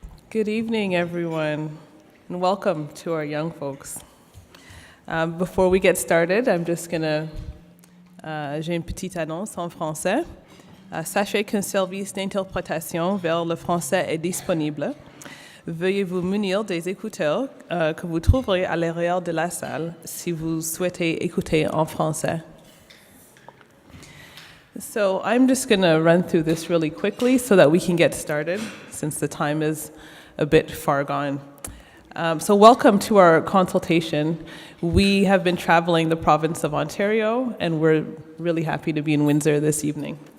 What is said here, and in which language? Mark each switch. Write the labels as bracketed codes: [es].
[en] Good evening, everyone, and welcome to our young folks. Before we get started, I'm just gonna, [fr] j'ai une petite annonce en français. Sachez qu'un service d'interprétation vers le français est disponible. Veuillez vous munir des écouteurs que vous trouverez à l'arrière de la salle si vous souhaitez écouter en français. [en] So I'm just going to run through this really quickly so that we can get started, since the time is a bit far gone. So welcome to our consultation. We have been traveling the province of Ontario, and we're really happy to be in Windsor this evening.